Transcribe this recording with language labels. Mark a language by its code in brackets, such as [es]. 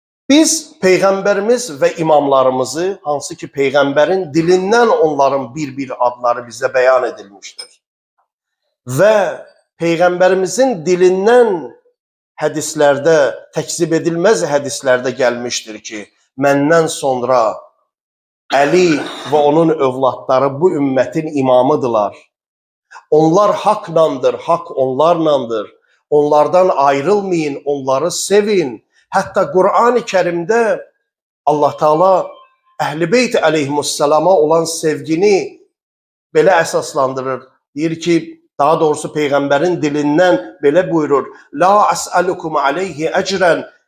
[az] Biz Peyğəmbərimiz və imamlarımızı, hansı ki Peyğəmbərin dilindən onların bir-bir adları bizə bəyan edilmişdir və Peyğəmbərimizin dilindən hədislərdə, təkzib edilməz hədislərdə gəlmişdir ki, məndən sonra Əli və onun övladları bu ümmətin imamıdırlar. Onlar haqlandır, haqq onlarlandır. Onlardan ayrılmayın, onları sevin. Hətta Qur'an-ı Kərimdə Allah Taala Əhl-i Beyt əleyhimussalama olan sevgini belə əsaslandırır. Deyir ki, daha doğrusu Peyğəmbərin dilindən belə buyurur. [ar] La əs'alukum aleyhi əcrən.